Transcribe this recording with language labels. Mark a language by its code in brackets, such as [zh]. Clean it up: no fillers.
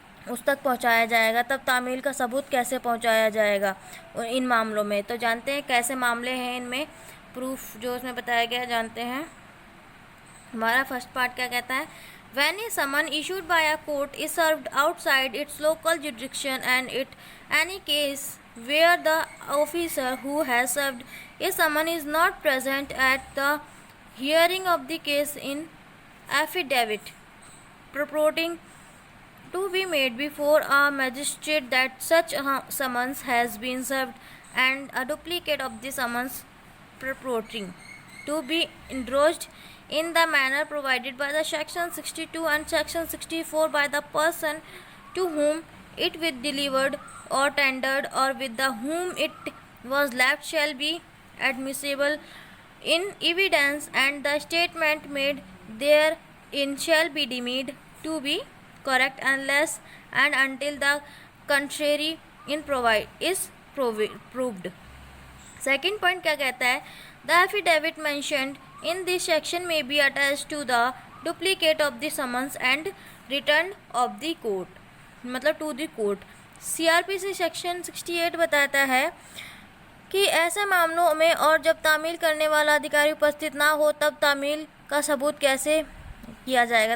[hi] उस तक पहुंचाया जाएगा, तब तामील का सबूत कैसे पहुंचाया जाएगा इन मामलों में। तो जानते हैं कैसे मामले हैं इनमें, प्रूफ जो उसमें बताया गया है, जानते हैं। हमारा फर्स्ट पार्ट क्या कहता है, [en] when a summon issued by a court is served outside its local jurisdiction and it any case where the officer who has served a summon is not present at the hearing of the case in affidavit purporting to be made before a magistrate that such a summons has been served and a duplicate of the summons purporting to be endorsed in the manner provided by the section 62 and section 64 by the person to whom it was delivered or tendered or with the whom it was left shall be admissible in evidence and the statement made therein shall be deemed to be correct unless and until the contrary is proved। [hi] Second point क्या कहता है, [en] The affidavit mentioned in this section में be attached to the duplicate of the summons and return of the court, मतलब to the court. [hi] CrPC section 68 बताता है कि ऐसे मामलों में और जब तामील करने वाला अधिकारी उपस्थित ना हो तब तामील का सबूत कैसे किया जाएगा।